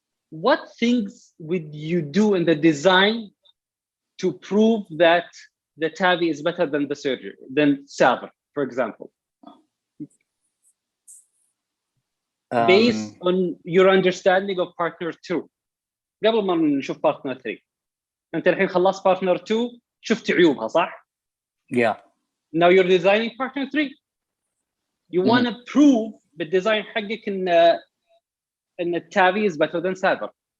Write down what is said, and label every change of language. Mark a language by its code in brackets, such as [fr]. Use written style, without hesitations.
[en] What things would you do in the design to prove that the TAVI is better than the surgery, than SAVR, for example? Based on your understanding of partner 2. [ar] قبل ما نشوف partner 3. أنت الحين خلصت partner 2 شفت عيوبها صح؟ [en] Yeah. Now you're designing partner 3. You want to prove [ar] بالdesign حقك إن التAVI [en] is better than SAVR.